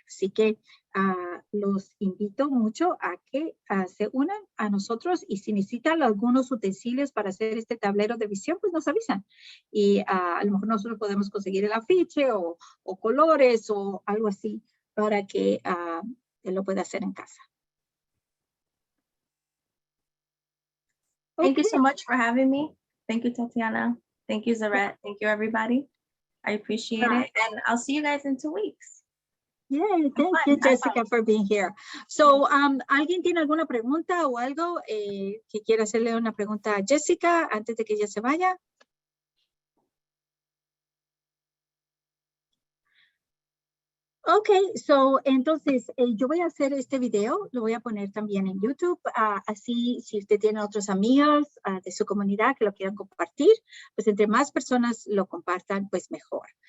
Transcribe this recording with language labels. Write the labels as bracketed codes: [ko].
[es] Así que los invito mucho a que se unan a nosotros y si necesitan algunos utensilios para hacer este tablero de visión, pues nos avisan. Y a lo mejor nosotros podemos conseguir el afiche o colores o algo así para que él lo pueda hacer en casa. [en] Thank you so much for having me. Thank you, Tatiana. Thank you, Zaret. Thank you, everybody. I appreciate it. And I'll see you guys in 2 weeks. Yeah, thank you, Jessica, for being here. [es] So, ¿alguien tiene alguna pregunta o algo que quiera hacerle una pregunta a Jessica antes de que ella se vaya? Ok, so, entonces yo voy a hacer este video, lo voy a poner también en YouTube, así si usted tiene otros amigos de su comunidad que lo quieran compartir, pues entre más personas lo compartan, pues mejor.